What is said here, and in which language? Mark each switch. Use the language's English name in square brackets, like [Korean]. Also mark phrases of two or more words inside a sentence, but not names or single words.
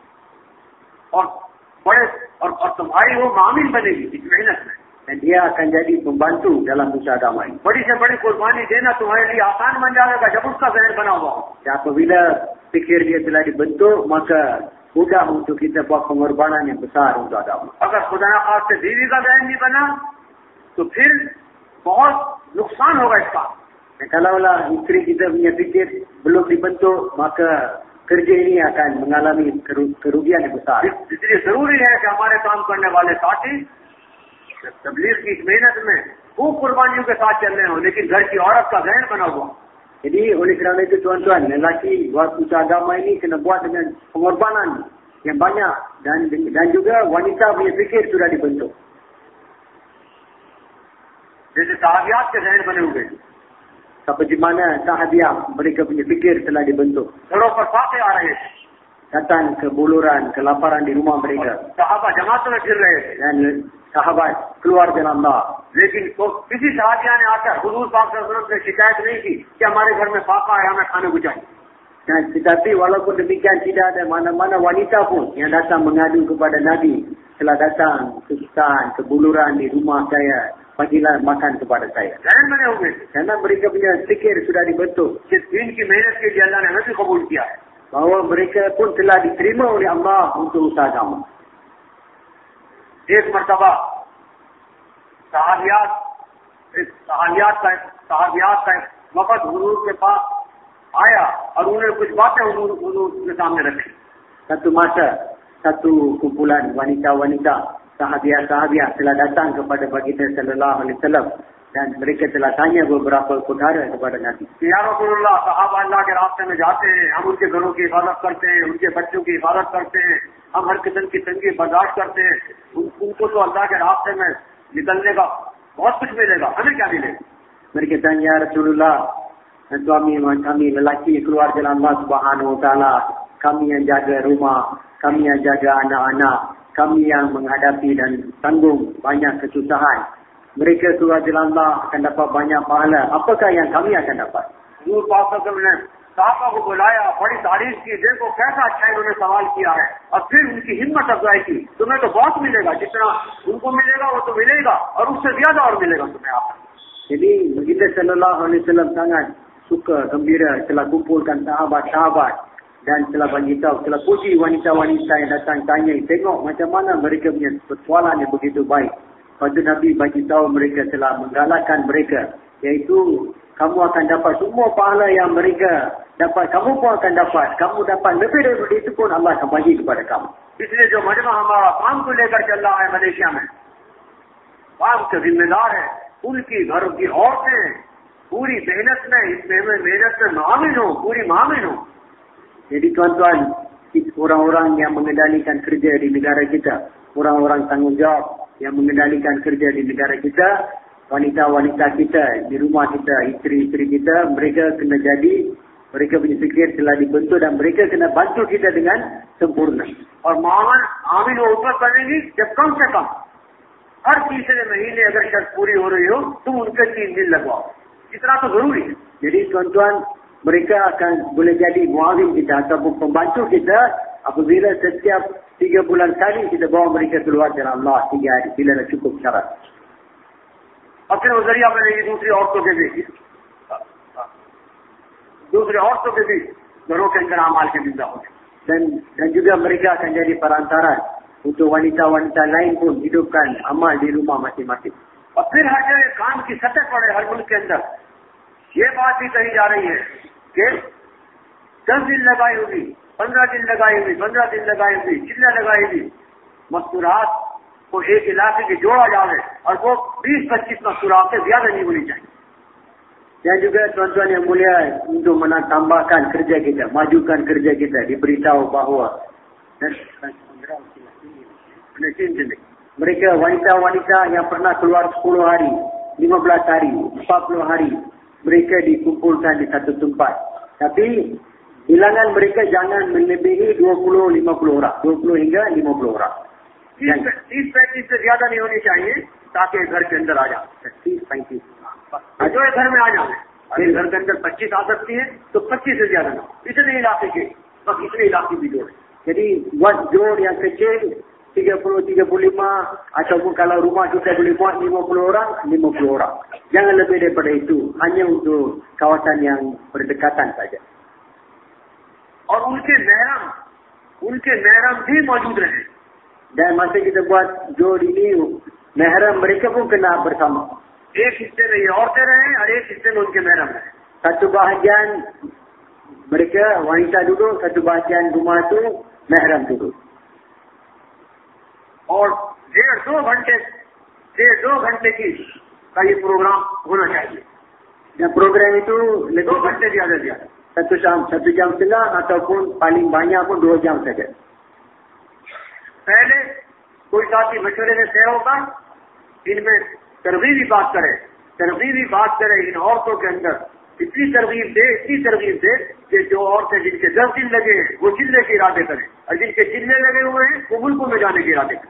[Hindi] और तुम्हारी वो मामिल बनेगी इस मेहनत में। [Malay] Dan dia akan jadi pembantu dalam usaha agama ini. [Hindi] बड़ी से बड़ी कुर्बानी देना तुम्हारे लिए आसान बन जाएगा जब उसका ज़हन बना हुआ हो। [Malay] Dan apabila fikir dia telah dibentuk, maka mudah untuk kita buat pengorbanan yang besar untuk agama. [Hindi] अगर खुदा न खास्ते बीवी का ज़हन नहीं बना तो फिर बहुत नुकसान होगा इसका। [Malay] Dan kalaulah isteri kita punya fikir belum dibentuk, maka kerja ini akan mengalami kerugian yang besar. [Hindi] इसलिए जरूरी है कि हमारे काम करने वाले साथी तबलीग की इस मेहनत में खूब कुर्बानियों के साथ चल रहे हो, लेकिन घर की औरत का ज़हन बना हुआ। [Malay] Jadi oleh kerana itu tuan-tuan, lelaki buat usaha agama ini kena buat dengan pengorbanan yang banyak dan juga wanita punya fikir sudah dibentuk. [Hindi] जैसे सहाबियात के ज़हन बने हुए [Malay] Seperti mana sahabiah mereka punya fikir telah dibentuk. [Hindi] घरों पर फाके आ रहे थे, [Malay] Datang kebuluran, kelaparan di rumah mereka. [Hindi] सहाबा जमातों में फिर रहे थे, [Malay] Dan sahabat keluar jalan Allah. [Hindi] लेकिन तो किसी सहाबिया ने आकर हुजूर पाक [Arabic] صلى الله عليه وسلم [Hindi] से शिकायत नहीं की कि हमारे घर में फाका है, हमें खाने को चाहिए। [Malay] Dan tetapi walaupun demikian tidak ada mana-mana wanita pun yang datang mengadu kepada Nabi telah datang kesusahan, kebuluran di rumah saya, bagilah makan kepada saya. [Hindi] ज़हन बने हुए थे [Malay] Karena mereka punya fikir sudah dibentuk [Hindi] कि दीन की मेहनत के लिए अल्लाह ने हमें भी कबूल किया है। [Malay] bahawa mereka पun telah diterima oleh Allah untuk usaha agama. [Hindi] एक मर्तबा सहाबियात का वक़्त हुजूर के पास आया और उन्होंने कुछ बातें हुजूर के सामने रखी। [Malay] Satu masa, satu kumpulan wanita-wanita sahabiah telah datang kepada baginda [Arabic] صلى الله عليه وسلم [Malay] dan mereka telah tanya beberapa perkara kepada Nabi. [Arabic] يا رسول الله, [Hindi] सहाबा अल्लाह के रास्ते में जाते हैं, हम उनके घरों की हिफाजत करते हैं, उनके बच्चों की हिफाजत करते हैं, हम हर किस्म की तंगी बर्दाश्त करते हैं। उनको तो अल्लाह के रास्ते में निकलने का बहुत कुछ मिलेगा, हमें क्या मिलेगा? [Malay] Mereka tanya, [Arabic] يا رسول الله, [Malay] suami kami lelaki keluar jalan Allah [Arabic] سبحانه وتعالى, [Malay] kami yang jaga rumah, kami yang jaga anak-anak, kami yang menghadapi dan tanggung banyak kesusahan. Mereka keluar jalan Allah akan dapat banyak pahala. Apakah yang kami akan dapat? [Hindi] हुजूर पाक [Arabic] صلى الله عليه وسلم [Hindi] ने सहाबा को बुलाया, बड़ी तारीफ की, देखो कैसा अच्छा इन्होंने सवाल किया है, और फिर उनकी हिम्मत अफजाई की। तुम्हें तो बहुत मिलेगा, जितना उनको मिलेगा वो तो मिलेगा और उससे ज्यादा और मिलेगा तुम्हें। आप [Malay] Jadi baginda [Arabic] صلى الله عليه وسلم [Malay] sangat suka, gembira telah kumpulkan sahabat-sahabat dan telah bagi tahu, telah puji wanita-wanita yang datang tanya, tengok macam mana mereka punya persoalan yang begitu baik. Pada Nabi bagi tahu mereka telah menggalakkan mereka, iaitu kamu akan dapat semua pahala yang mereka dapat, kamu pun akan dapat. Kamu dapat lebih daripada itu pun Allah akan bagi kepada kamu. [Hindi] इसलिए जो मजमा हमारा काम को लेकर चल रहा है मलेशिया में, काम के जिम्मेदार है, उनकी घर की औरतें पूरी मेहनत में मामिल हो, पूरी मामिल हो। [Malay] Jadi tuan-tuan, orang-orang yang mengendalikan kerja di negara kita, orang-orang tanggungjawab yang mengendalikan kerja di negara kita, wanita-wanita kita di rumah kita, isteri-isteri kita, mereka kena jadi, mereka punya fikir telah dibentuk dan mereka kena bantu kita dengan sempurna. [Hindi] और आमिल वो ऊपर बनेगी जब कम से कम हर तीसरे महीने अगर शर्त पूरी हो रही हो तुम उनके 3 दिन लगवाओ, इतना तो जरूरी है। [Malay] Jadi tuan-tuan, mereka akan boleh jadi muawin kita ataupun pembantu kita apabila setiap 3 bulan sekali kita bawa mereka keluar jalan Allah 3 hari bila dah cukup syarat. [Hindi] और फिर वो जरिया बनेगी दूसरी औरतों के बीच, दूसरे औरतों के बीच घरों के अंदर अमाल के जिंदा होंगे। [Malay] Dan juga mereka akan jadi perantaran untuk wanita-wanita lain pun hidupkan amal di rumah masing-masing. [Hindi] और फिर हर जगह काम की सतह पड़े हर मुल्क के अंदर ये बात भी कही जा रही है कि 10 दिन लगाई होगी, 15 दिन लगाई होगी, 15 दिन लगाई होगी, चिल्ला लगाई होगी, मस्तूरात को एक इलाके के जोड़ा जाए और वो 20-25 मस्तूरात से ज्यादा नहीं होनी चाहिए। [Malay] Dan juga tuan-tuan yang mulia, untuk menambahkan kerja kita, majukan kerja kita, diberitahu bahawa mereka wanita-wanita yang pernah keluar 10 hari, 15 hari, 40 hari, mereka dikumpulkan di satu tempat. Tapi bilangan mereka jangan melebihi 20-50 orang, 20 hingga 50 orang. [Hindi] 30-35 से ज्यादा नहीं होनी चाहिए ताकि घर के अंदर आ जाए। 30-35 जो घर में आ जाए, अगर घर के अंदर 25 आ सकती है तो 25 से ज्यादा ना, इतने इलाके के, बस इतने इलाके भी जोड़े। [Malay] Jadi buat jor yang kecil 30-35 ataupun kalau rumah kita boleh buat 50 orang, 50 orang. Jangan lebih daripada itu, hanya untuk kawasan yang berdekatan saja. [Hindi] और उनके महरम भी मौजूद रहे। [Malay] Dan masa kita buat jor ini, mahram mereka pun kena bersama. [Hindi] एक हिस्से में ये औरतें रहे और एक हिस्से में उनके महरम रहे। [Malay] Satu bahagian mereka wanita duduk, satu bahagian rumah tu mahram duduk. [Hindi] और 1.5-2 घंटे की का ये प्रोग्राम होना चाहिए। [Malay] Dan program itu 2 lebih [Hindi] घंटे ज्यादा ज्यादा। [Malay] 1 jam setengah ataupun paling banyak pun 2 jam saja. [Hindi] पहले कोई साथी मशवरे में तय होगा, इनमें तरगीबी बात करे इन औरतों के अंदर, इतनी तरगीब दे कि जो औरतें जिनके 10 दिन लगे वो चिल्ले के इरादे करें और जिनके चिल्ले लगे हुए हैं वो मुल्कों में जाने के इरादे करें।